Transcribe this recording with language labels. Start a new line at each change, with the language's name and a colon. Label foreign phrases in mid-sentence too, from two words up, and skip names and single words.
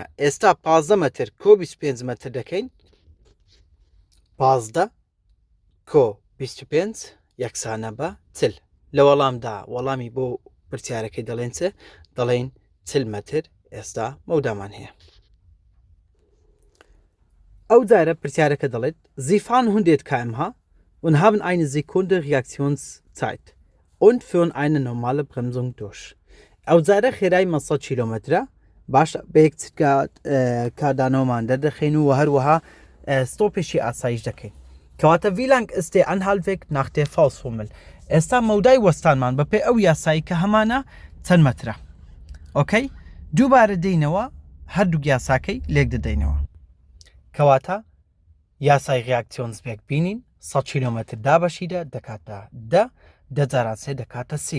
Central Kurdish: ئێستا 15 مەتر کۆ 25 مەتر دەکەین 15 کۆ 25 یەکسانە بە چل. لە وەڵامدا وەڵامی بۆ پرسیارەکەی دەڵێن چ؟ دەڵێن 40 مەتر ئێستا مەودامان هەیە. ئەو جارە پرسیارەکە دەڵێت
German: Sie fahren 100 km/h und haben eine Sekunde Reaktionszeit und führen eine normale Bremsung durch.
Central Kurdish: ئەو جارە خێرای 100 کیلۆمەترە باش بە یەک چرکە کاردانەوەمان دەردەخین و هەروەها ستۆپێکی ئاسایش دەکەین.
German: کەواتە wie lang ist der Anhaltweg nach der Faustformel؟
Central Kurdish: ئێستا مەودای وەستانمان بەپێی ئەو یاسایی کە هەمانە چەند مەترە؟ ئۆکەی دووبارە دێینەوە هەردوو یاساکەی لێک دەدەینەوە. کەواتە یاسای ڕیاکسیۆنزبێک بینین 100 کیلۆمەتر دابەشیدا دەکاتە 10 جاران سێ دەکاتە 30.